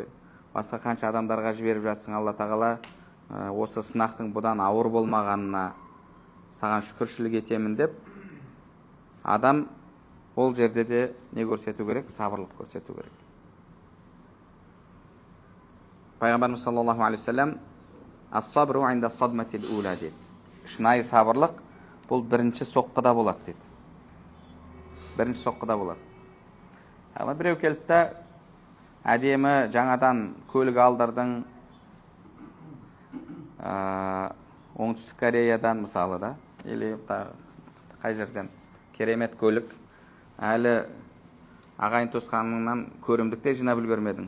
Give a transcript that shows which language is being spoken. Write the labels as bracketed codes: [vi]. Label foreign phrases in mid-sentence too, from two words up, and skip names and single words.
[kk] Басқа қанша адамдарға жіберіп жатсың, Алла тағала осы сынақтың бұдан ауыр болмағанына саған шүкіршілік етемін деп, адам ол жерде де не көрсету керек? Сабырлық көрсету керек. [ar] Пайғамбарымыз صلى الله عليه وسلم الصبر عند الصدمة الأولى дейді. [kk] Шынайы сабырлық бұл бірінші соққыда болады дейді. Бірінші соққыда болады. Біреу келді да әдемі жаңадан көлік алдырдың, оңтүстік Кореядан мысалы да, или қай жерден керемет көлік, әлі ағайын туысқаныңнан көрімдікте жинап үлгермедің.